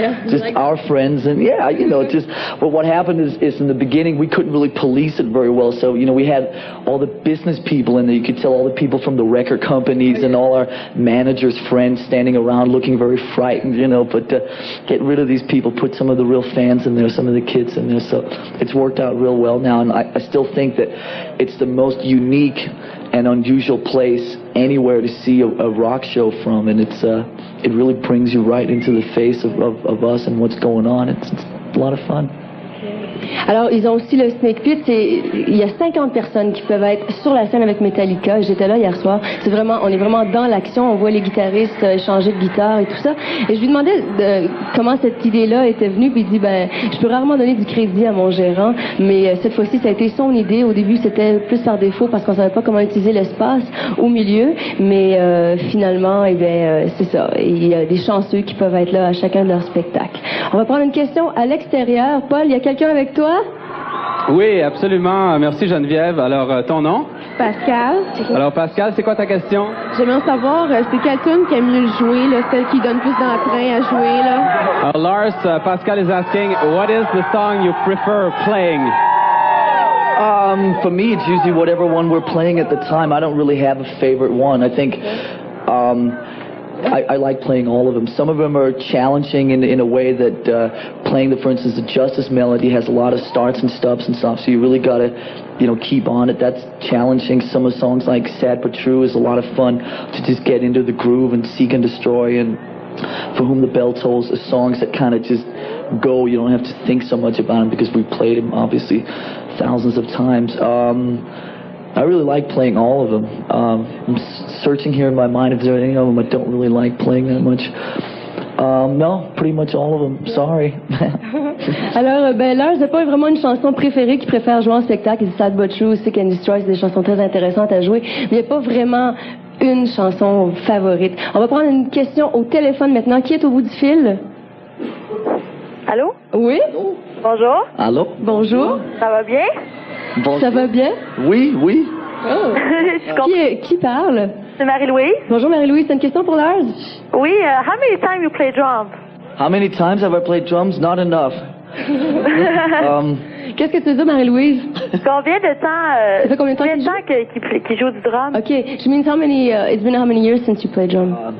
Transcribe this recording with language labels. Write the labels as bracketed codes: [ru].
[en] just like our friends, and yeah, you know, just well, what happened is in the beginning we couldn't really police it very well, so you know, we had all the business people in there. You could tell all the people from the record companies and all our managers' friends standing around looking very frightened, you know, but get rid of these people, put some of the real fans in there, some of the kids in there, so it's worked out real well now, and I still think that it's the most unique and unusual place anywhere to see a rock show from, and it really brings you right into the face of us and what's going on. It's a lot of fun. [fr] Alors, ils ont aussi le Snake Pit. Il y a 50 personnes qui peuvent être sur la scène avec Metallica. J'étais là hier soir. C'est vraiment, on est vraiment dans l'action. On voit les guitaristes changer de guitare et tout ça. Et je lui demandais comment cette idée-là était venue. Puis il dit, ben, je peux rarement donner du crédit à mon gérant, mais cette fois-ci, ça a été son idée. Au début, c'était plus par défaut parce qu'on savait pas comment utiliser l'espace au milieu. Mais finalement, eh bien, c'est ça. Il y a des chanceux qui peuvent être là à chacun de leurs spectacles. On va prendre une question à l'extérieur. Paul, il y a quelqu'un avec toi? Oui, absolument. Merci Geneviève. Alors, ton nom? Pascal. Alors, Pascal, c'est quoi ta question? J'aimerais savoir, c'est quelle tune qui aime mieux le jouer, là, celle qui donne plus d'entrain à jouer, là? [en] Alors, Lars, Pascal is asking, what is the song you prefer playing? For me, it's usually whatever one we're playing at the time. I don't really have a favorite one. I think I like playing all of them. Some of them are challenging in a way that playing for instance, the Justice melody has a lot of starts and stops and stuff, so you really got to, keep on it. That's challenging. Some of the songs like Sad But True is a lot of fun to just get into the groove and Seek and Destroy and For Whom the Bell Tolls are songs that kind of just go. You don't have to think so much about them because we played them, obviously, thousands of times. I really like playing all of them. I'm searching here in my mind if there are any of them I don't really like playing that much. No, pretty much all of them. Sorry. [fr] Alors, Lars n'a pas vraiment une chanson préférée qu'il préfère jouer en spectacle. Sad But True, Seek and Destroy, c'est des chansons très intéressantes à jouer. Mais il n'y a pas vraiment une chanson favorite. On va prendre une question au téléphone maintenant. Qui est au bout du fil? Allô? Oui? Bonjour. Allô? Bonjour. Ça va bien? Bonjour. Ça va bien? Oui, oui. Oh. Qui parle? C'est Marie-Louise. Bonjour Marie-Louise, c'est une question pour Lars? [en] Oui, how many times you play drums? How many times have I played drums? Not enough. [fr] Qu'est-ce que tu dis, Marie-Louise? Combien de temps, Ça fait combien de temps qu'il joue du drum? [en] Okay, she means how many, it's been how many years since you played drum?